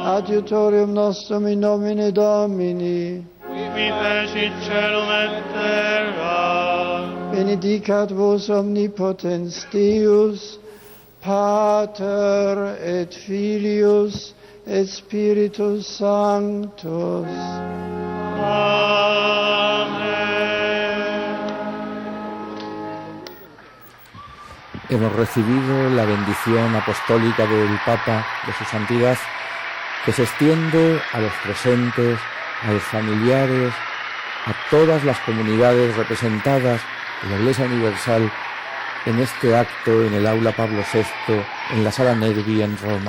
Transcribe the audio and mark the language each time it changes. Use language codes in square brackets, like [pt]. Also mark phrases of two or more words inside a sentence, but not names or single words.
[la] adiutorium nostrum in nomine Domini, Qui fecit celum et terra. benedicat vos omnipotens Deus, Pater et Filius et Spiritus Sanctus. Amen. [es] hemos recibido la bendición apostólica del Papa, de su santidad, que se extiende a los presentes, a los familiares, a todas las comunidades representadas en la Iglesia Universal en este acto en el Aula Pablo VI, en la Sala Nervi en Roma.